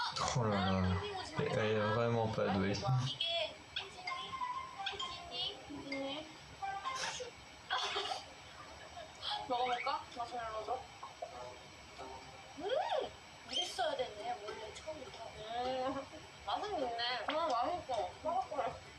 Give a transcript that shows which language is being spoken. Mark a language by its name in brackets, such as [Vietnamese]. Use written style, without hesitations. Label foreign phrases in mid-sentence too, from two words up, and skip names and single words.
[French] Oh là là, elle est vraiment pas douée. [Korean] 이게 혜진이 먹어볼까? 마시멜로도. 이랬어야 되네 원래 처음부터. 맛은 있네. 맛있어. 먹어볼래.